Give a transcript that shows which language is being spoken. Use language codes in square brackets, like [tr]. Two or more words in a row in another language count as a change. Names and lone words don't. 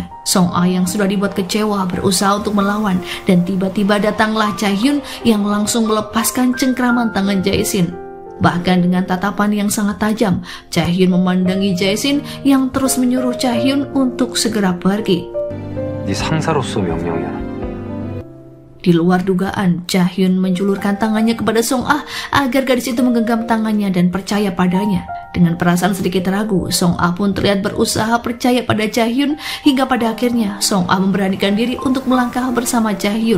[id] Song Ah yang sudah dibuat kecewa berusaha untuk melawan dan tiba-tiba datanglah Jae-hyun yang langsung melepaskan cengkraman tangan Jae-shin. Bahkan dengan tatapan yang sangat tajam, Jae-hyun memandangi Jae-shin yang terus menyuruh Jae-hyun untuk segera pergi. [ko] 네 상사로서 명령이야. [id] Di luar dugaan, Jae-hyun menjulurkan tangannya kepada Song Ah agar gadis itu menggenggam tangannya dan percaya padanya. Dengan perasaan sedikit ragu, Song Ah pun terlihat berusaha percaya pada Jae-hyun hingga pada akhirnya Song Ah memberanikan diri untuk melangkah bersama Jae-hyun.